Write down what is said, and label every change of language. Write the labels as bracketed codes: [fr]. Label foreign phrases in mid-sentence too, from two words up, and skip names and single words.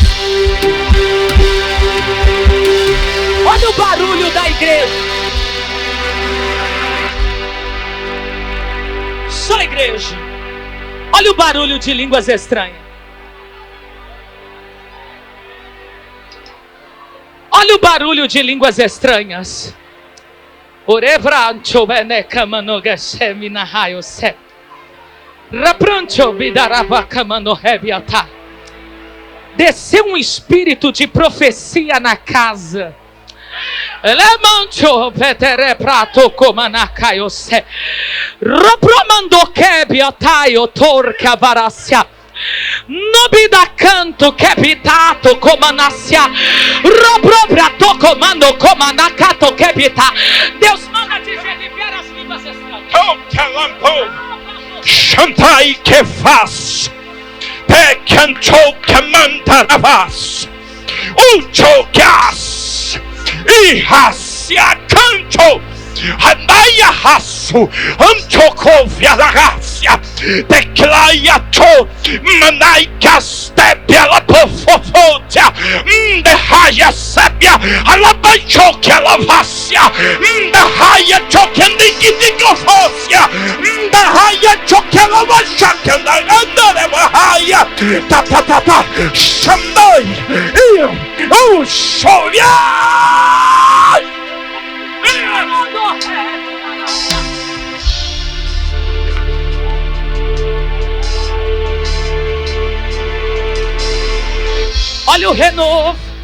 [pt] Olha o barulho da igreja. Só igreja. Olha o barulho de línguas estranhas. Olha o barulho de línguas estranhas. Orebrancho benekamanogasemi nahayose. Raprancho bidarabacamano rebiata. Desceu um espírito de profecia na casa. Elemancho petere prato comanacaiose. Ropromando kebiataio torca varacia. Nobida canto kebitato comanassia. Roprobrato comando comanacato kebita. Deus manda dizer liberar as línguas estranhas. Shantai que faz, pecanto que manda na vaz, uchocas e racia canto, andaia raço, antocovia da racia, declaia to, manaicas tebela pofofotia, raia sébia, alabancho que alavácia, raia chocandigidigofócia, raia chocalavancha que andareva raia, ta ta ta ta, chamai, o chovia. Olha o renovo.